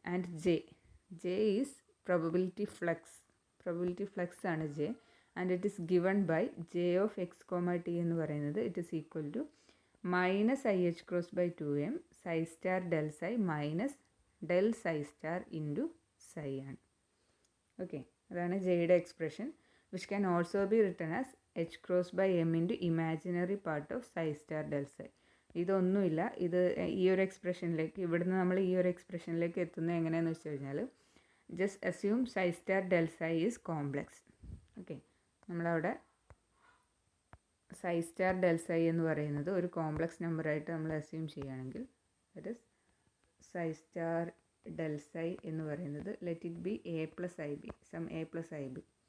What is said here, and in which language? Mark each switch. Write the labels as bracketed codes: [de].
[en] and J is probability flux [ml] ആണ് [en] J. And it is given by J of x comma t [ml] എന്ന് പറയുന്നത് [en] It is equal to minus i h cross by 2m psi star del psi minus del psi star into psi ആണ്. [ml] Okay, അതാണ് ജെയുടെ expression, [en] which can also be written as h cross by m into imaginary part of psi star del psi. [ml] ഇതൊന്നുമില്ല, ഇത് ഈ ഒരു എക്സ്പ്രഷനിലേക്ക്, ഇവിടുന്ന് നമ്മൾ ഈ ഒരു എക്സ്പ്രഷനിലേക്ക് എത്തുന്നത് എങ്ങനെയാണെന്ന് വെച്ച് കഴിഞ്ഞാൽ [en] Just assume psi star del psi is complex. [ml] Okay, നമ്മളവിടെ psi star del psi എന്ന് പറയുന്നത് ഒരു കോംപ്ലക്സ് നമ്പറായിട്ട് നമ്മൾ അസ്യൂം ചെയ്യുകയാണെങ്കിൽ [en] that is [ml] psi star del psi എന്ന് പറയുന്നത് [en] let it be a plus i b, [ml] some a plus I B.